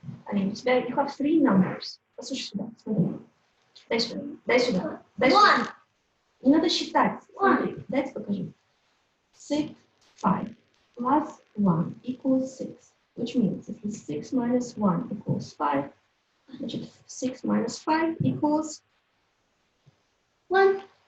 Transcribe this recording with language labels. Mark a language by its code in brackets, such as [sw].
[en] And [ru] у тебя [en] you have 3 numbers. [ru] Послушай сюда, смотри. Дай сюда, дай сюда, дай сюда. Не надо считать. Смотри, дайте покажу. [en] 6, 5 plus 1 equals 6, which means if 6 minus 1 equals 5, [ru] значит [en] 6 minus 5 equals 1.